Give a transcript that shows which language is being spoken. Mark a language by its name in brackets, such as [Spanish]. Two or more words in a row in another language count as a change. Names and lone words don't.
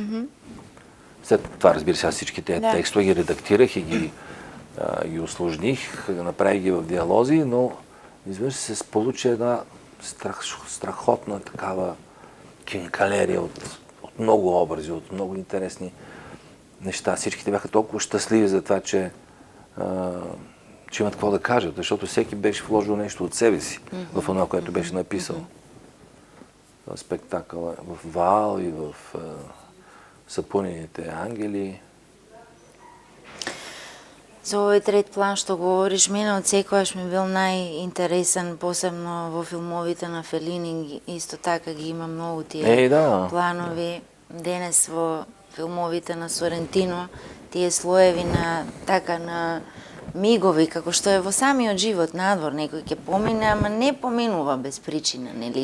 [Bulgarian] След това, разбира се, аз всички тези текстове ги редактирах и ги усложних, направих ги в диалози, но изведнъж се получи една страхотна такава кинкалерия от много образи, от много интересни неща. Всичките бяха толкова щастливи за това, че имат какво да кажат, защото всеки беше вложил нещо от себе си в това, което беше написал. В спектакъла, в Ваал и в Сапунените ангели. [Macedonian] За овој трет план што говориш, мене од секојаш ми бил најинтересен, посебно во филмовите на Фелини, исто така ги има многу тие планови. Денес во филмовите на Сорентино, тие слоеви на мигови, како што е во самиот живот надвор, некој ќе помине, ама не поминува без причина, нели?